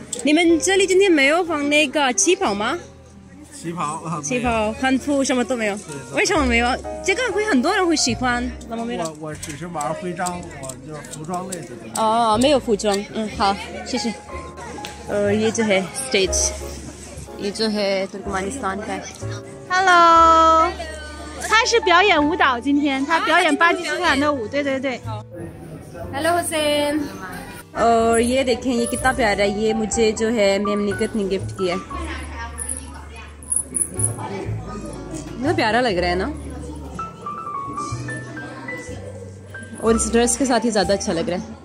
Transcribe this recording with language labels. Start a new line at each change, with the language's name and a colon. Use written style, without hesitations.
Chinese: 你们这里今天没有放那个旗袍吗？旗袍，汉服什么都没有。为什么没有？这个会很多人会喜欢，怎么没有？我只是玩徽章，我就是服装类的。哦，没有服装。好，谢谢。
Hindi: ये जो है स्टेज, ये जो है तुर्कमेनिस्तान का।
Chinese: Hello， 他是表演舞蹈，今天他表演巴基斯坦的舞，对对对。
Hindi: hello Hussain. और ये देखें ये कितना प्यारा है, ये मुझे जो है मेमनिकत ने गिफ्ट किया है। कितना प्यारा लग रहा है ना, और इस ड्रेस के साथ ही ज़्यादा अच्छा लग रहा है।